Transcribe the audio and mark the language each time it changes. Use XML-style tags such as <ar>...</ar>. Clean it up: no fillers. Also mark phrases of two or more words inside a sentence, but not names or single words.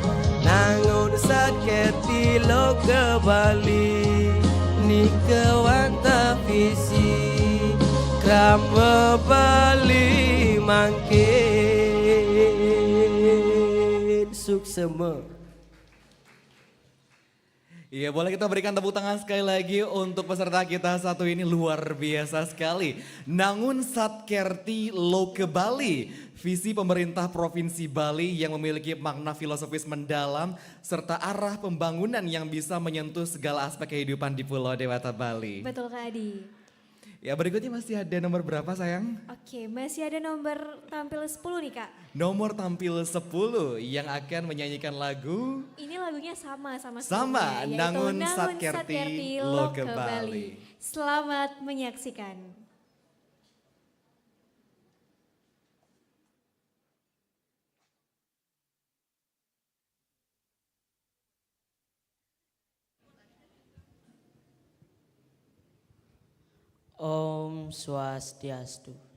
<ban>Nangun Sakerti Loke Bali nike wanta visi krama Bali mangke suksema.</ban> <id>Iya, boleh kita berikan tepuk tangan sekali lagi untuk peserta kita satu ini, luar biasa sekali. Nangun Sakerti Loke Bali, visi pemerintah Provinsi Bali yang memiliki makna filosofis mendalam serta arah pembangunan yang bisa menyentuh segala aspek kehidupan di Pulau Dewata Bali. Betul Kak Adi. Ya, berikutnya masih ada nomor berapa sayang? Oke, masih ada nomor tampil 10 nih Kak. Nomor tampil 10 yang akan menyanyikan lagu Ini lagunya sama Sama, sebelumnya, yaitu Nangun Sakerti Loke Bali. Selamat menyaksikan.</id> <sa>Om Swastiastu.</sa>